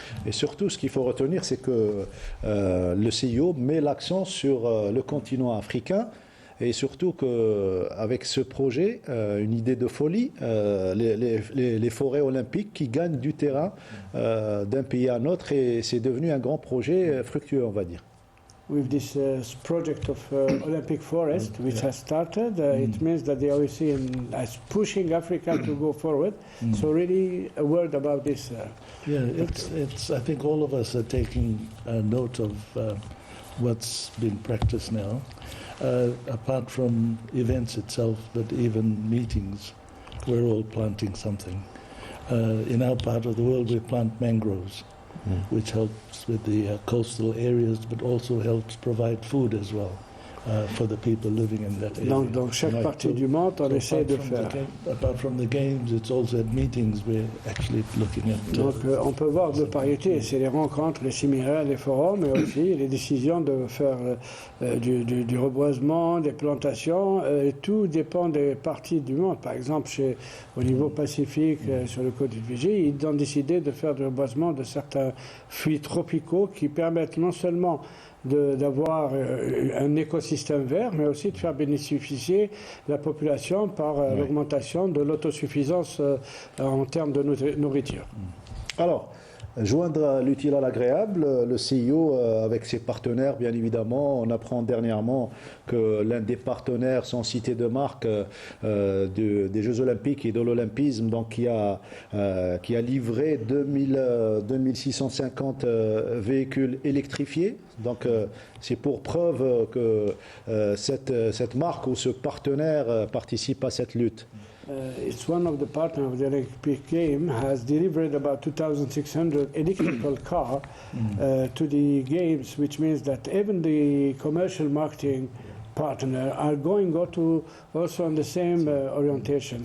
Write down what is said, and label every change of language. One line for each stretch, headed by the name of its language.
French: Et surtout, ce qu'il faut retenir, c'est que le CIO met l'accent sur le continent africain et surtout qu'avec ce projet, une idée de folie, les forêts olympiques qui gagnent du terrain d'un pays à un autre et c'est devenu un grand projet fructueux, on va dire.
English: With this project of Olympic Forest, which has started, it means that they are seen as pushing Africa to go forward. So really a word about this. Yeah, it's. I think all of us are taking note of what's been practiced now. Apart from events itself, but even meetings, we're all planting something. In our part of the world, we plant mangroves, which helps with the coastal areas, but also helps provide food as well for the people living in that area.
French: Donc chaque partie du monde, on essaie de faire.
English: Apart from the games, it's also at meetings we're actually looking at.
French: Donc on peut voir deux parités, c'est les rencontres, les séminaires, les forums, mais aussi les décisions de faire du reboisement, des plantations. Et tout dépend des parties du monde. Par exemple, au niveau pacifique, sur le côte de Fidji, ils ont décidé de faire du reboisement de certains fruits tropicaux qui permettent non seulement d'avoir un écosystème vert, mais aussi de faire bénéficier la population par l'augmentation de l'autosuffisance en termes de nourriture. Alors, Joindre l'utile à l'agréable, le CIO avec ses partenaires, bien évidemment. On apprend dernièrement que l'un des partenaires sans citer de marque des Jeux Olympiques et de l'Olympisme, donc qui a livré 2650 véhicules électrifiés. Donc c'est pour preuve que cette marque ou ce partenaire participe à cette lutte.
English: It's one of the partners of the Olympic game has delivered about 2,600 electrical cars to the games, which means that even the commercial marketing partner are going to also on the same orientation.